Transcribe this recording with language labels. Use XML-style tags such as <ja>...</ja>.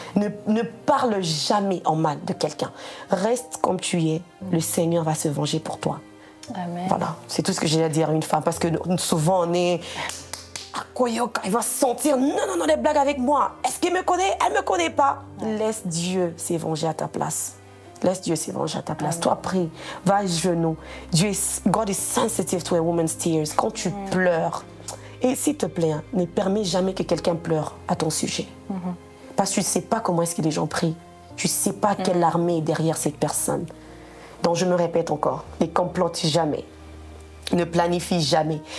<fr>Ne parle jamais en mal de quelqu'un. Reste comme tu es, le Seigneur va se venger pour toi. Amen. Voilà, c'est tout ce que j'ai à dire à une femme, parce que souvent on est... Koyoka, il va se sentir, non, des blagues avec moi. Est-ce qu'il me connaît? Elle ne me connaît pas. Laisse Dieu s'évenger à ta place. Laisse Dieu s'évenger à ta place. Toi, prie, va à genoux.</fr> <en>God is sensitive to a woman's tears.</en> <fr>Quand tu pleures, et s'il te plaît, hein, ne permets jamais que quelqu'un pleure à ton sujet. Parce que tu ne sais pas comment est-ce que les gens prient. Tu ne sais pas quelle armée est derrière cette personne. Donc je me répète encore, ne complote jamais. Ne planifie jamais.</fr>